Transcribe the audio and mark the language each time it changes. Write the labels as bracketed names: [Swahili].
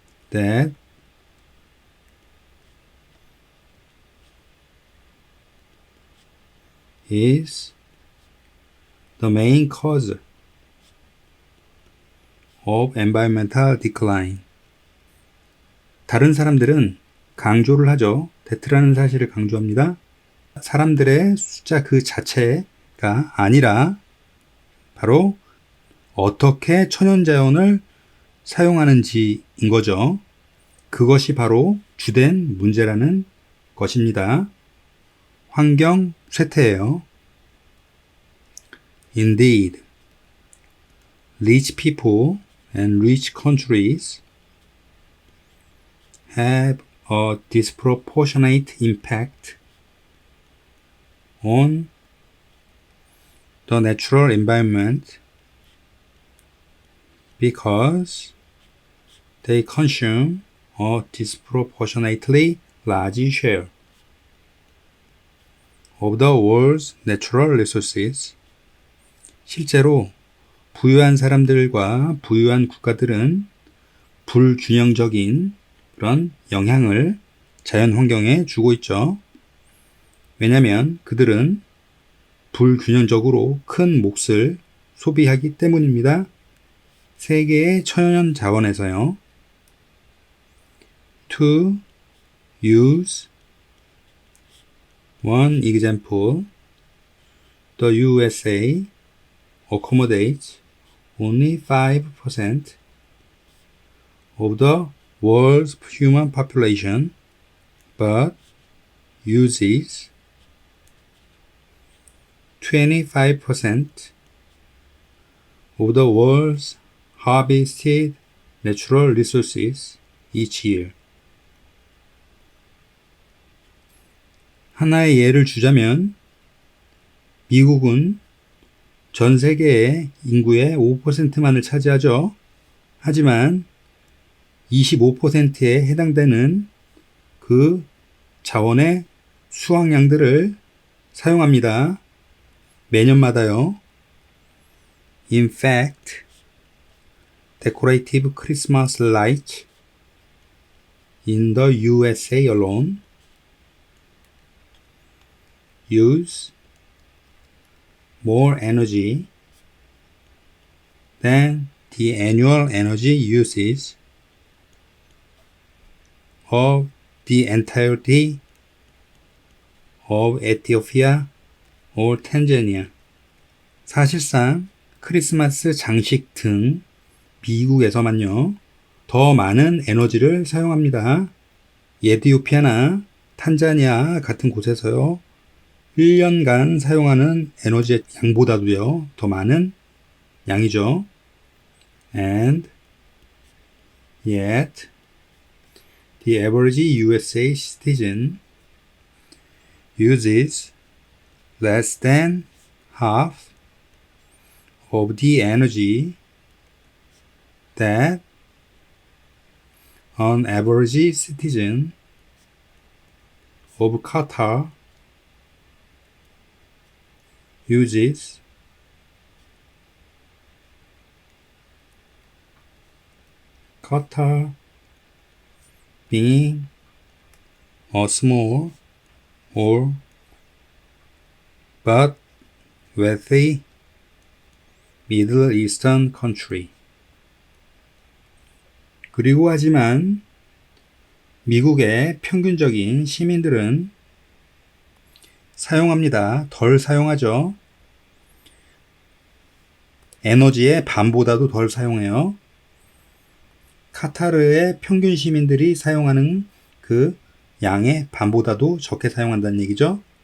[English] that is the main cause of environmental decline. [Korean] 다른 사람들은 강조를 하죠. 대트라는 사실을 강조합니다. 사람들의 숫자 그 자체가 아니라 바로 어떻게 천연자연을 사용하는지인 거죠. 그것이 바로 주된 문제라는 것입니다. 환경 쇠퇴예요. [English] Indeed, rich people and rich countries have a disproportionate impact on the natural environment because they consume a disproportionately large share of the world's natural resources. [Korean] 실제로 부유한 사람들과 부유한 국가들은 불균형적인 그런 영향을 자연 환경에 주고 있죠. 왜냐하면 그들은 불균형적으로 큰 몫을 소비하기 때문입니다. 세계의 천연 자원에서요. [English] To use one example, the USA accommodates only 5% of the world's human population, but uses 25% of the world's harvested natural resources each year. [Korean] 하나의 예를 주자면 미국은 전 세계의 인구의 5%만을 차지하죠. 하지만 25%에 해당되는 그 자원의 수확량들을 사용합니다. 매년마다요. [English] In fact, decorative Christmas lights in the USA alone use more energy than the annual energy uses of the entirety of Ethiopia or Tanzania. [Korean] 사실상 크리스마스 장식 등 미국에서만요, 더 많은 에너지를 사용합니다. 에티오피아나 탄자니아 같은 곳에서요, 1년간 사용하는 에너지의 양보다도요, 더 많은 양이죠. [English] And yet, the average USA citizen uses less than half of the energy that an average citizen of Qatar uses. Qatar being a small or but wealthy Middle Eastern country. [Korean] 그리고 하지만 미국의 평균적인 시민들은 사용합니다. 덜 사용하죠. 에너지의 반보다도 덜 사용해요. 카타르의 평균 시민들이 사용하는 그 양의 반보다도 적게 사용한다는 얘기죠.